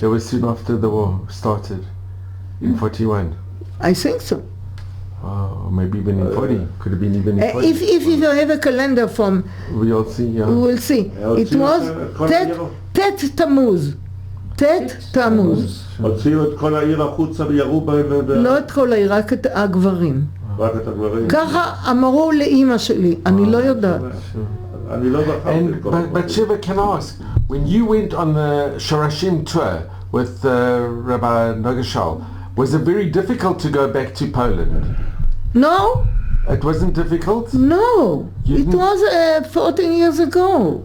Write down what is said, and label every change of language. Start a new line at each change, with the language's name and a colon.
English: That was soon after the war started. In 41. I think so. Oh, maybe even in 40. Could have been even in 40. If you have a calendar from, We'll see, yeah. we will see. It was ט' תמוז.
Hebrew: ט' תמוז. הוציאו את כל העיר החוצה וירו בהם לא את כל העיר, רק את הגברים. רק את הגברים. ככה אמרו לאמא שלי, אני לא יודעת. אני לא זכרתי
English: And
Hebrew: את כל
English: Batsheva, can I ask, when you went on the Shorashim tour with Rabbi Nogashal, was it very difficult to go back to Poland? No, It wasn't difficult? no, You it didn't- was 14 years ago.